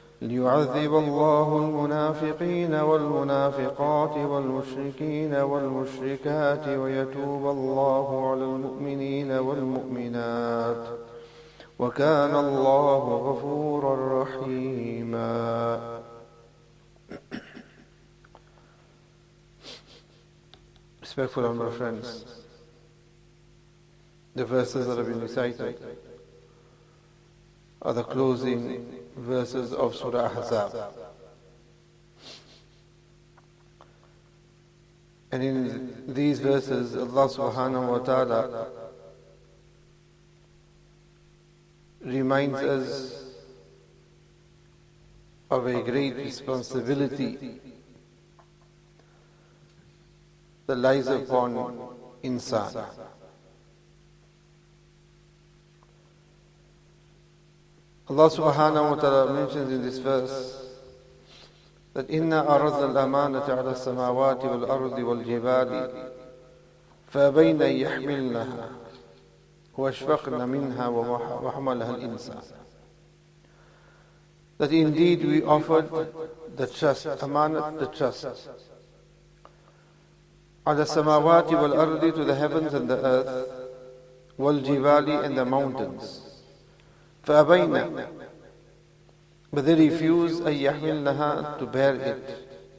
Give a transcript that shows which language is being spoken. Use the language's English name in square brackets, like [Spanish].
[Arabic] ليعذب الله المنافقين والمنافقات والمشركين والمشركات ويتوب الله على المؤمنين والمؤمنات وكان الله غفورا رحيما. [English] Respectful honorable friends, the verses that have been recited are the closing verses of Surah Ahzaab. And in these verses, Allah subhanahu wa ta'ala reminds us of a great responsibility that lies upon insan. Allah subhanahu wa ta'ala mentions in this verse that [Arabic] إِنَّا أَرَضْنَا الْأَمَانَةَ عَلَى السَّمَاوَاتِ وَالْأَرْضِ وَالْجِبَالِ فَأَبَيْنَ أَن يَحْمِلْنَهَا وَأَشْفَقْنَ مِنْهَا وَحَمَلَهَا الْإِنسَانُ. [English] That indeed we offered the trust, amanat, the trust, [Arabic] عَلَى السَّمَاوَاتِ وَالْأَرْضِ, [English] to the heavens and the earth, [Arabic] وَالْجِبَالِ, [English] and the mountains. [Arabic] فَأَبَيْنَ, [English] but they refuse [Arabic] أَن يَحْمِلْنَهَا, [English] to bear it.